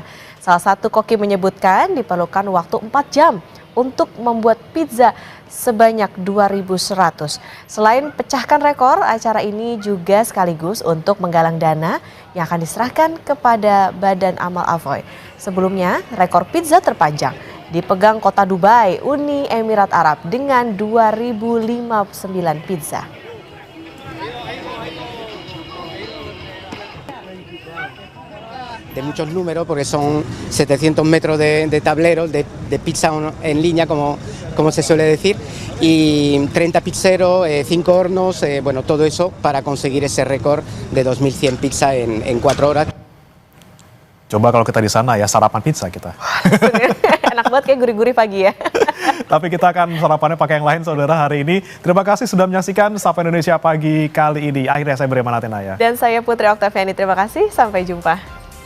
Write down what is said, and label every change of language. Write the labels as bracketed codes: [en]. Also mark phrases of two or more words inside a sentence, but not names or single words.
[id] Salah satu koki menyebutkan diperlukan waktu 4 jam untuk membuat pizza sebanyak 2.100. Selain pecahkan rekor, acara ini juga sekaligus untuk menggalang dana yang akan diserahkan kepada Badan Amal Avoy. Sebelumnya, rekor pizza terpanjang dipegang kota Dubai, Uni Emirat Arab dengan 2.059 pizza. [es] De muchos números porque son 700 metros de tableros de pizza en línea como se suele decir y 30 pizzeros, 5 hornos, bueno, todo eso para conseguir ese récord de 2.100 pizza en 4 horas. [id] Coba kalau kita di sana ya sarapan pizza kita. Enak banget kayak gurih-gurih pagi ya. Tapi kita akan sarapannya pakai yang lain, Saudara, hari ini. Terima kasih sudah menyaksikan Sapa Indonesia Pagi kali ini. Akhirnya saya Breman Atenaya. Dan saya Putri Oktaviani, terima kasih. Sampai jumpa.